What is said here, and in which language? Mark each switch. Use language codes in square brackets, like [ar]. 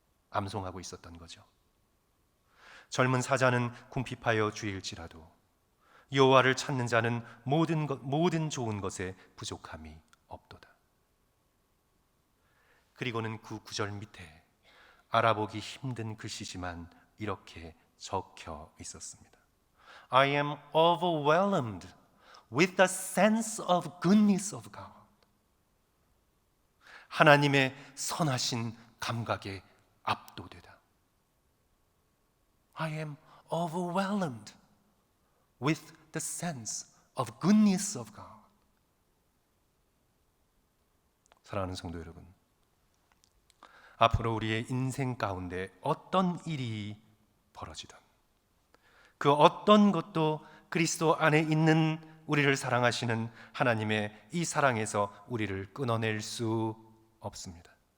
[ko] 암송하고 있었던 거죠. 젊은 사자는 궁핍하여 주일지라도 여호와를 찾는 자는 모든 좋은 것에 부족함이 없도다. 그리고는 그 구절 밑에 알아보기 힘든 글씨지만 이렇게 적혀 있었습니다. [en] I am overwhelmed with the sense of goodness of God. [ko] 하나님의 선하신 감각에 압도되다. [en] I am overwhelmed with the sense of goodness of God. [ko] 사랑하는 성도 여러분, 앞으로 우리의 인생 가운데 어떤 일이 벌어지든 그 어떤 것도 그리스도 안에 있는 우리를 사랑하시는 하나님의 이 사랑에서 우리를 끊어낼 수 없습니다.